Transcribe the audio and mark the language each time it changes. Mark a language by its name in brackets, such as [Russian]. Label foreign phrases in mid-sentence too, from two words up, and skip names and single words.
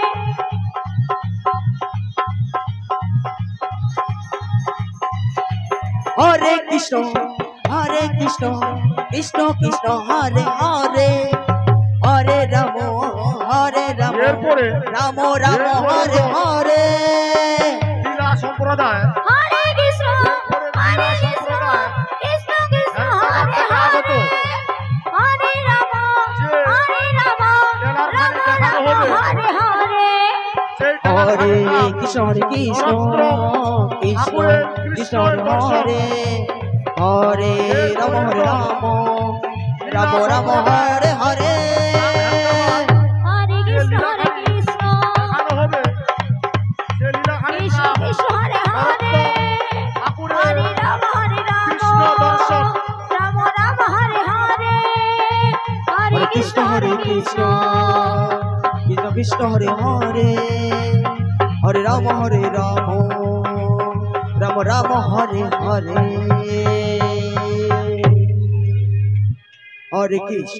[Sanskrit] हरे कृष्ण कृष्ण हरे हरे हरे राम [Bangla] এরপরে [Sanskrit] राम हरे हरे [Bangla] লীলা সম্প্রদায় [Sanskrit] हरे कृष्ण कृष्ण हरे हरे हरे राम राम हरे हरे हरे कृष्ण कृष्ण हरे हरे राम राम हरे हरे हरे कृष्ण [Bangla] দেখানো হবে সে লীলা [Sanskrit] कृष्ण हरे हरे हरे राम [Bangla] কৃষ্ণ দর্শন [Sanskrit] কৃষ্ণ হরে কৃষ্ণ কৃষ্ণ কৃষ্ণ হরে হরে হরে রাম রাম রাম হরে হরে হরে কৃষ্ণ।